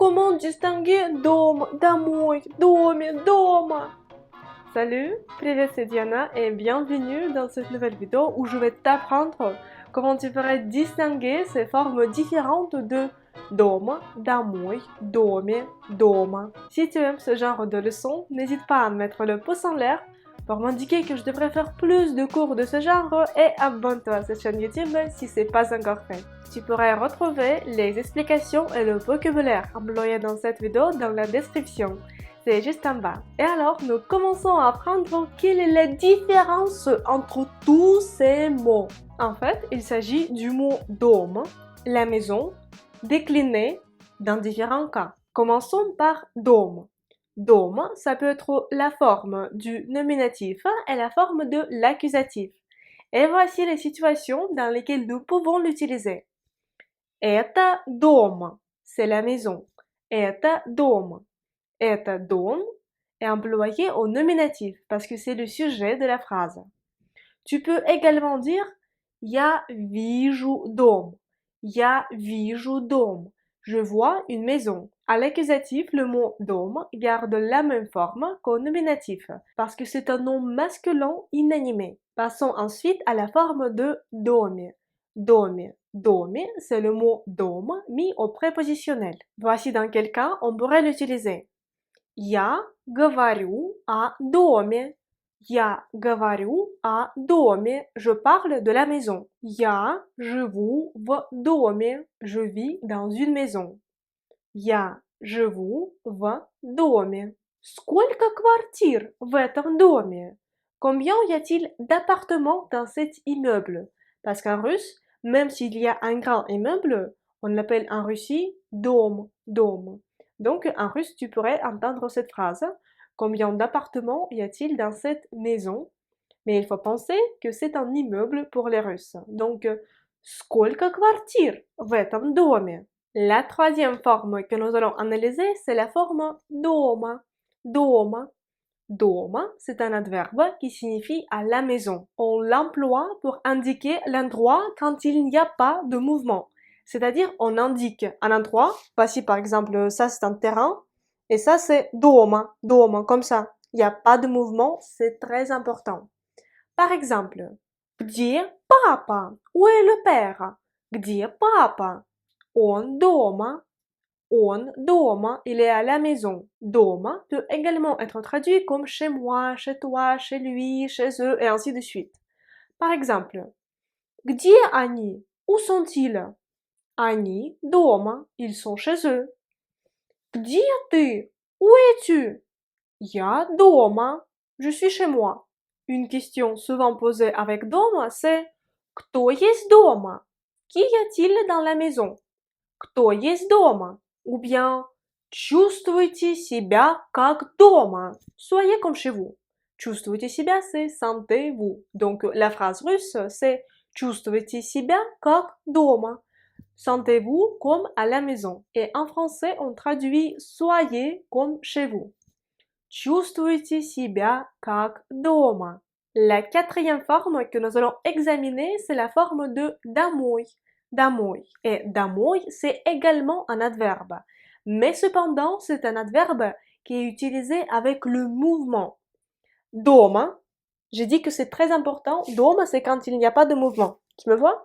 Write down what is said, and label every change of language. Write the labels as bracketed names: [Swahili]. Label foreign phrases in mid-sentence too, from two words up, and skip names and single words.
[French] Comment distinguer [Russian] дом, домой, доме, дома? [French] Salut, привет, c'est Diana et bienvenue dans cette nouvelle vidéo où je vais t'apprendre comment tu pourrais distinguer ces formes différentes de [Russian] дома, домой, доме, дома. [French] Si tu aimes ce genre de leçons, n'hésite pas à mettre le pouce en l'air pour m'indiquer que je devrais faire plus de cours de ce genre et abonne-toi à cette chaîne YouTube si ce n'est pas encore fait. Tu pourrais retrouver les explications et le vocabulaire employé dans cette vidéo dans la description. C'est juste en bas. Et alors, nous commençons à apprendre quelle est la différence entre tous ces mots. En fait, il s'agit du mot dôme, la maison, décliné dans différents cas. Commençons par dôme. Dôme, ça peut être la forme du nominatif et la forme de l'accusatif. Et voici les situations dans lesquelles nous pouvons l'utiliser. [Russian] Это дом, [French] c'est la maison. [Russian] Это дом. Это дом [French] est employé au nominatif parce que c'est le sujet de la phrase. Tu peux également dire [Russian] Я вижу дом. Я вижу дом. [French] Je vois une maison. À l'accusatif, le mot dôme garde la même forme qu'au nominatif parce que c'est un nom masculin inanimé. Passons ensuite à la forme de [Russian] доме. Доме. Доме, [French] c'est le mot dôme mis au prépositionnel. Voici dans quel cas on pourrait l'utiliser. [Russian] Я говорю о доме. Я говорю о доме. [French] Je parle de la maison. [Russian] Я живу в доме. [French] Je vis dans une maison. [Russian] Я живу в доме. Сколько квартир в этом доме? [French] Combien y a-t-il d'appartements dans cet immeuble? Parce qu'en russe, même s'il y a un grand immeuble, on l'appelle en Russie [Russian] дом, дом. [French] Donc, en russe, tu pourrais entendre cette phrase. Combien d'appartements y a-t-il dans cette maison? Mais il faut penser que c'est un immeuble pour les Russes. Donc, [Russian] сколько квартир в этом доме? [French] La troisième forme que nous allons analyser, c'est la forme дома. [Russian] Дома. Дома, [French] c'est un adverbe qui signifie à la maison. On l'emploie pour indiquer l'endroit quand il n'y a pas de mouvement. C'est-à-dire, on indique un endroit. Voici par exemple, ça c'est un terrain. Et ça c'est [Russian] дома, дома, [French] comme ça. Il n'y a pas de mouvement, c'est très important. Par exemple, [Russian] где папа? [French] Où est le père? [Russian] Где папа? Он дома. Он дома, [French] il est à la maison. Дома peut également être traduit comme chez moi, chez toi, chez lui, chez eux, et ainsi de suite. Par exemple, [Russian] где они? [French] Où sont-ils? [Russian] Они дома, [French] ils sont chez eux. [Russian] Где ты? [French] Où es-tu? [Russian] Я дома, [French] je suis chez moi. Une question souvent posée avec дома, c'est [Russian] кто есть дома? [French] Qui y a-t-il dans la maison? [Russian] Кто есть дома? [French] Ou bien [Russian] чувствуйте себя как дома. [French] Soyez comme chez vous. [Russian] Чувствуйте себя, [French] c'est sentez-vous. Donc la phrase russe, c'est [Russian] чувствуйте себя как дома. [French] Sentez-vous comme à la maison. Et en français, on traduit soyez comme chez vous. [Russian] Чувствуйте себя как дома. [French] La quatrième forme que nous allons examiner, c'est la forme de домой. [Russian] Домой. Et домой, [French] c'est également un adverbe. Mais cependant, c'est un adverbe qui est utilisé avec le mouvement. Дома, j'ai dit que c'est très important. Дома, c'est quand il n'y a pas de mouvement. Tu me vois?